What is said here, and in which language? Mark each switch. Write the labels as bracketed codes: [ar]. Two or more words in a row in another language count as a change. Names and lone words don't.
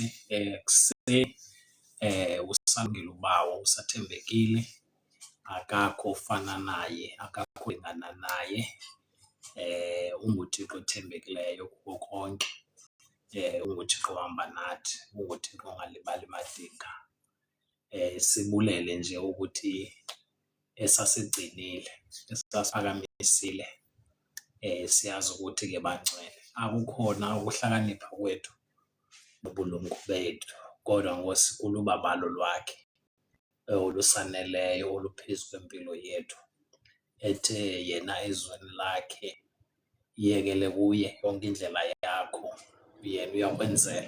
[xh] Kuseni usalungile ubawo, usathembekile, akakho ufana naye, akakho lingana naye. UnguThixo othembekileyo kuko konke, unguThixo ohamba nathi, unguThixo ongalibali madinga. Sibulele nje ukuthi esasigcinile, esasiphakamisile, siyazi ukuthi ke bangcwele. Akukhona ukuhlakanipha kwethu nobulumko bethu, kodwa ngosikulu babalo lwakhe olusaneleyo oluphezu kwempilo yethu, ethe yena ezweni lakhe yekele kuye yonke indlela yakho, yena uyakwenzela.